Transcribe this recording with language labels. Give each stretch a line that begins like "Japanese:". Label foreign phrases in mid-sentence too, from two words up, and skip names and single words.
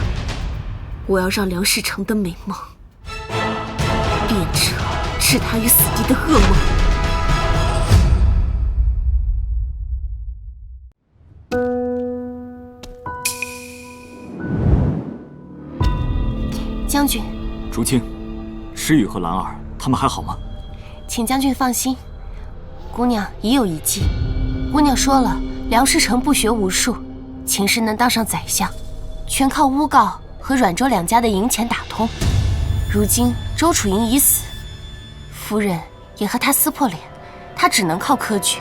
Chinese: 我要讓梁世成的美夢變成置他於死地的噩夢。将軍，竹青、诗雨和兰儿，他们還好嗎？請將軍放心，姑娘已有一計。姑娘說了，梁世成不學無術，秦時能當上宰相，全靠誣告和阮周兩家的銀錢打通。如今周楚營已死，夫人也和他撕破臉，他只能靠科舉。